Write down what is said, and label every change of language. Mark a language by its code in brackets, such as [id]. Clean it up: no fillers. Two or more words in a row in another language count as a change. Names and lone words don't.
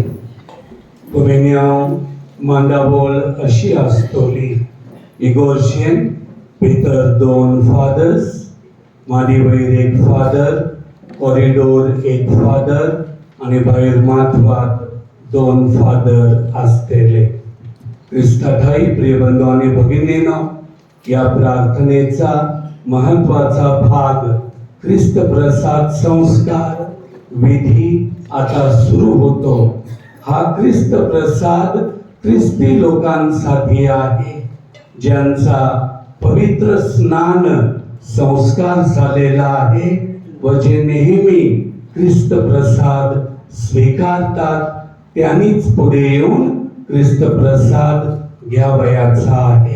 [kok] कमेन्या मांडावळ अशी आसतली इगोर्जेन भितर 2 फादर्स मादी वयर 1 फादर कॉरिडोर 1 फादर आणि भायर माथवात 2 फादर आसतले. [mr] क्रिस्ताठाई प्रियबंधू आणि भगिनीनो या प्रार्थनेचा महत्वाचा भाग ख्रिस्त प्रसाद संस्कार विधी आता सुरू होतो. हा ख्रिस्त प्रसाद ख्रिस्ती लोकांसाठी आहे, ज्यांचा पवित्र स्नान संस्कार झालेला आहे व जे नेहमी ख्रिस्त प्रसाद स्वीकारतात त्यांनीच पुढे येऊन ख्रिस्त प्रसाद घ्यावयाचा आहे.